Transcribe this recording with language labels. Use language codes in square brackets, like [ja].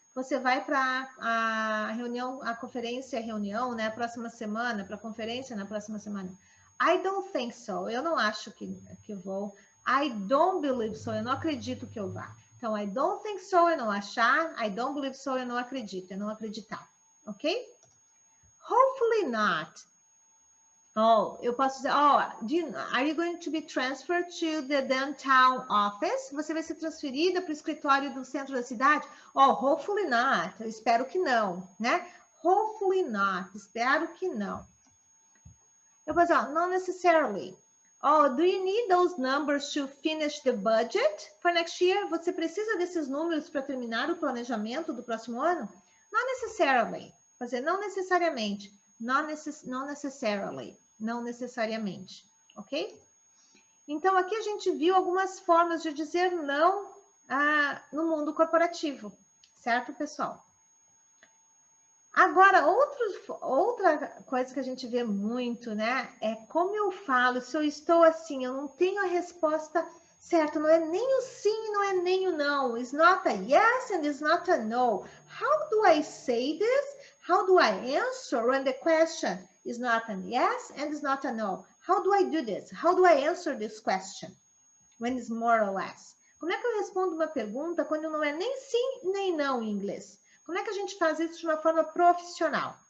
[pt] Você vai para a reunião, a reunião, né? Próxima semana, para a conferência na próxima semana. [en] I don't think so. [pt] Eu não acho que vou. [en] I don't believe so. [pt] Eu não acredito que eu vá. Então, [en] I don't think so, [pt] eu não achar. [en] I don't believe so, [pt] eu não acredito. Eu não acreditar. [en] Ok? Hopefully not. Oh, [pt] eu posso dizer, [en] are you going to be transferred to the downtown office? [pt] Você vai ser transferida para o escritório do centro da cidade? Oh, [en] hopefully not. [pt] Eu espero que não, né? [en] Hopefully not. [pt] Espero que não. Eu posso dizer, [en] not necessarily. Oh, do you need those numbers to finish the budget for next year? [pt] Você precisa desses números para terminar o planejamento do próximo ano? [en] Not necessarily. [pt] Vou dizer, não necessariamente. Not necessarily. Não necessariamente. Ok? Então, aqui a gente viu algumas formas de dizer não no mundo corporativo. Certo, pessoal? Agora, outra coisa que a gente vê muito, né? É como eu falo, se eu estou assim, eu não tenho a resposta certa, não é nem o sim, não é nem o não. [en] It's not a yes and it's not a no. How do I say this? How do I answer when the question is not a yes and it's not a no? How do I do this? How do I answer this question when it's more or less? [pt] Como é que eu respondo uma pergunta quando não é nem sim nem não em inglês? Como é que a gente faz isso de uma forma profissional?